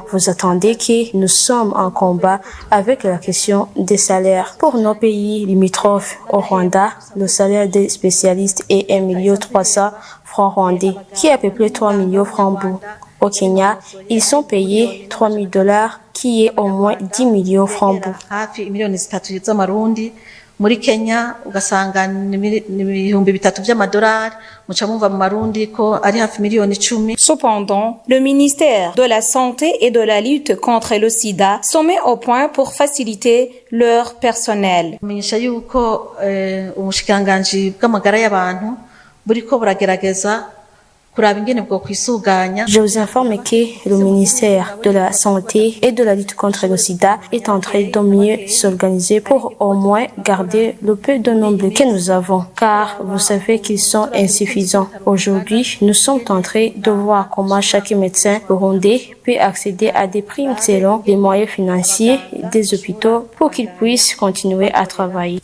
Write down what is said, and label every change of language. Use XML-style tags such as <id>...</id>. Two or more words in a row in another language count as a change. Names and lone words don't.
<fr>Vous attendez que nous sommes en combat avec la question des salaires. Pour nos pays limitrophes au Rwanda, le salaire des spécialistes est 1 300 000 francs rwandais, qui est à peu près 3 millions francs. Au Kenya, ils sont payés $3 000, qui est au moins 10 millions francs.</fr> <rn>Muri Kenya ugasanga n'ibihumbi 3 by'amadolari muca mumva mu marundi ko ari hafi miliyoni 10.</rn> <fr>Cependant, le ministère de la Santé et de la lutte contre le sida sont mis au point pour faciliter leur personnel.</fr> <rn>Menyesha yuko ubushikiranganji bw'amagara y'abantu buriko buragerageza.</rn> <fr>Je vous informe que le ministère de la Santé et de la lutte contre le sida est en train de mieux s'organiser pour au moins garder le peu de nombre que nous avons, car vous savez qu'ils sont insuffisants. Aujourd'hui, nous sommes en train de voir comment chaque médecin burundais peut accéder à des primes selon les moyens financiers des hôpitaux pour qu'ils puissent continuer à travailler.</fr>